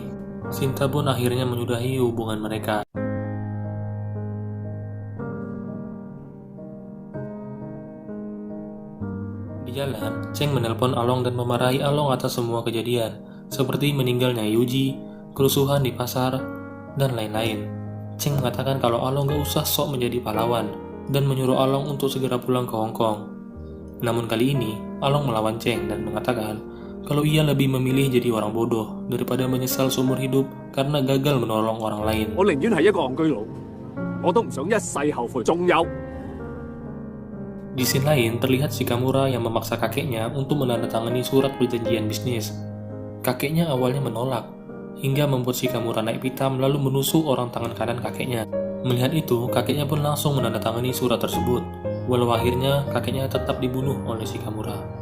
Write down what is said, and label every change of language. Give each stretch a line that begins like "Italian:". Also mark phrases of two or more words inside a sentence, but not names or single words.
Indonesian: Shinta pun akhirnya menyudahi hubungan mereka. Di jalan, Cheng menelpon Along dan memarahi Along atas semua kejadian, seperti meninggalnya Yuji, kerusuhan di pasar, dan lain-lain. Cheng mengatakan kalau Along gak usah sok menjadi pahlawan, dan menyuruh Along untuk segera pulang ke Hong Kong. Namun kali ini, Along melawan Cheng dan mengatakan kalau ia lebih memilih jadi orang bodoh daripada menyesal seumur hidup karena gagal menolong orang lain.
Cantonese: 我寧願係一個戇居佬，我都唔想一世後悔。仲有，
Indonesian: Di scene lain, terlihat Shikamura yang memaksa kakeknya untuk menandatangani surat perjanjian bisnis. Kakeknya awalnya menolak, hingga membuat Shikamura naik pitam lalu menusuk orang tangan kanan kakeknya. Melihat itu, kakeknya pun langsung menandatangani surat tersebut, walau akhirnya kakeknya tetap dibunuh oleh Shikamura.